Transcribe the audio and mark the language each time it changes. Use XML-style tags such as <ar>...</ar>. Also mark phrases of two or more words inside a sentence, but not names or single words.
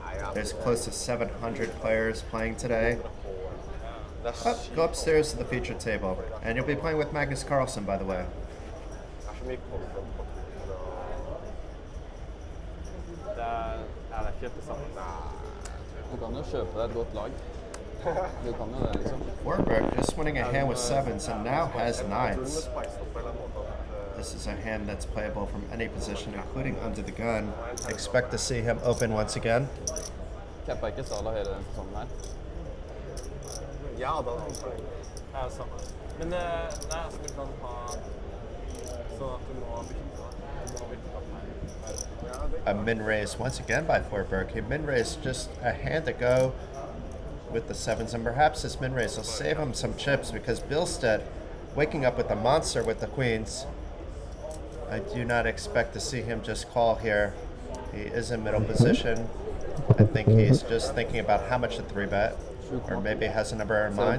<en>There's close to 700 players playing today. Oh, go upstairs to the feature table. And you'll be playing with Magnus Carlsen, by the way.</en> <no>Du kan jo kjøpe deg et godt lag. Du kan jo det, liksom.</no> <en>Warburg just winning a hand with sevens and now has nines. This is a hand that's playable from any position, including under the gun. Expect to see him open once again.</en> <no>Kappa ikke Sala hele den sesongen her. Ja, da er det samme. Men nei, altså, du kan ha sånn at du må bytte.</no> <en>A min raise once again by Forberg. He min raised just a hand ago with the sevens, and perhaps this min raise will save him some chips because Billstead waking up with a monster with the queens. I do not expect to see him just call here. He is in middle position. I think he's just thinking about how much to 3-bet, or maybe has a number in mind.</en>